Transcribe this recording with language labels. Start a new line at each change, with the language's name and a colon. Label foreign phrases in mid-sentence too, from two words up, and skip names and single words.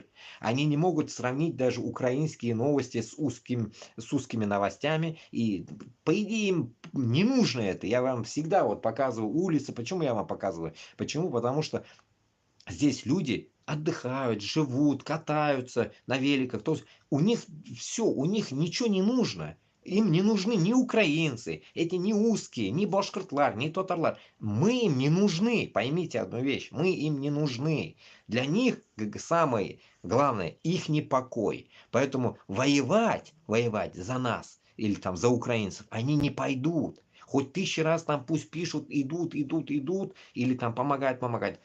Russian: Они не могут сравнить даже украинские новости с узкими новостями, и по идее им не нужно это. Я вам всегда вот показываю улицы. Почему я вам показываю? Почему? Потому что здесь люди отдыхают, живут, катаются на великах. То есть у них все, у них ничего не нужно. Им не нужны ни украинцы, эти не узкие, ни башкортлар, ни татарлар. Мы им не нужны, поймите одну вещь, мы им не нужны. Для них самое главное их непокой. Поэтому воевать за нас или там за украинцев они не пойдут. Хоть 1000 раз там пусть пишут, идут, или там помогать.